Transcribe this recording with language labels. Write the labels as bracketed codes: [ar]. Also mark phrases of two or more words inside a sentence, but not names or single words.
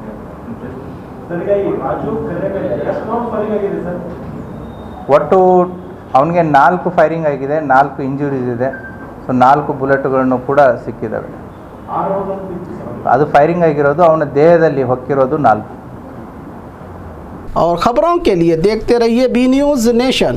[kn] ಒಟ್ಟು ಅವನಿಗೆ 4 ಫೈರಿಂಗ್ ಆಗಿದೆ, 4 ಇಂಜುರೀಸ್ ಇದೆ. ಸೊ 4 ಬುಲೆಟ್ಗಳನ್ನು ಕೂಡ ಸಿಕ್ಕಿದ್ದಾವೆ. ಅದು ಫೈರಿಂಗ್ ಆಗಿರೋದು, ಅವನ ದೇಹದಲ್ಲಿ ಹೊಕ್ಕಿರೋದು 4. [hi] और ख़बरों के लिए देखते रहिए B News नेशन.